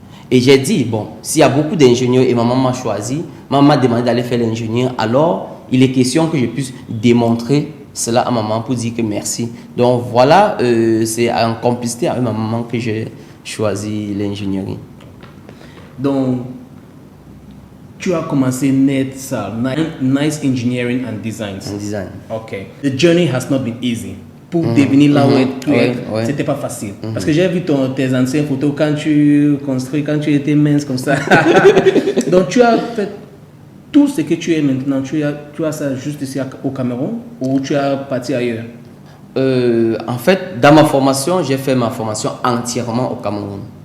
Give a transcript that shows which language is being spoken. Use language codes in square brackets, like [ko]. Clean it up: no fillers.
[fr] Et j'ai dit, bon, s'il y a beaucoup d'ingénieurs et maman m'a choisi, maman m'a demandé d'aller faire l'ingénieur, alors il est question que je puisse démontrer cela à maman pour dire que merci. Donc voilà, c'est en complicité avec ma maman que j'ai choisi l'ingénierie. Donc, tu as commencé Nice Engineering and Design. Ok. [en] The journey has not been easy. [fr] Pour devenir là où tu es, c'était pas facile. Parce que j'ai vu tes anciennes photos quand tu construis, quand tu étais mince comme ça. Donc tu as fait tout ce que tu es maintenant. Tu as ça juste ici au Cameroun ou tu as parti ailleurs? En fait, dans ma formation, j'ai fait ma formation entièrement au Cameroun.